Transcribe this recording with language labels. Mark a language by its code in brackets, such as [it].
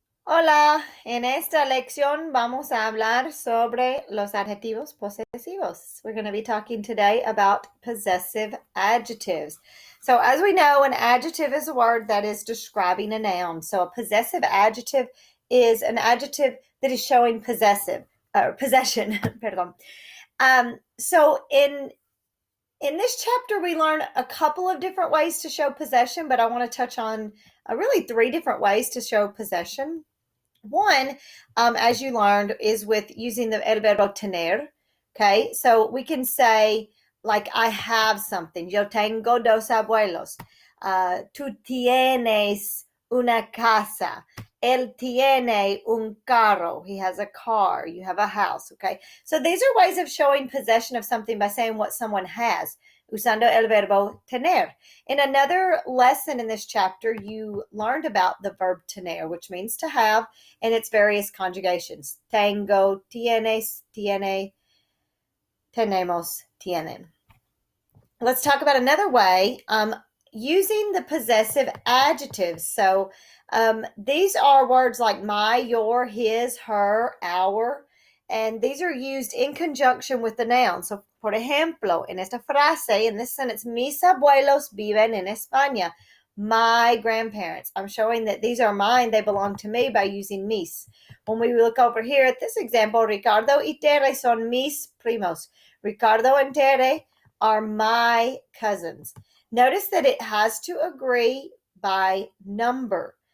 [es] Hola, en esta lección vamos a hablar sobre los adjetivos posesivos. [en] We're going to be talking today about possessive adjectives. So as we know, an adjective is a word that is describing a noun. So a possessive adjective is an adjective that is showing possession, perdón. So in this chapter, we learn a couple of different ways to show possession, but I want to touch on really three different ways to show possession. One, as you learned, is with using the [es] el verbo tener. [en] Okay, so we can say, like, I have something. [es] Yo tengo dos abuelos. Tú tienes una casa. Él tiene un carro. [en] He has a car. You have a house. Okay, so these are ways of showing possession of something by saying what someone has, [es] usando el verbo tener. [en] In another lesson in this chapter, you learned about the verb tener, which means to have, and its various conjugations. [es] Tengo, tienes, tiene, tenemos, tienen. [en] Let's talk about another way, using the possessive adjectives. So these are words like my, your, his, her, our, and these are used in conjunction with the noun. [es] So, por ejemplo, en esta frase, [en] in this sentence, [es] mis abuelos viven en España. [en] My grandparents. I'm showing that these are mine, they belong to me by using mis. When we look over here at this example, [es] Ricardo y Tere son mis primos. [en] Ricardo and Tere are my cousins. Notice that it has to agree by number.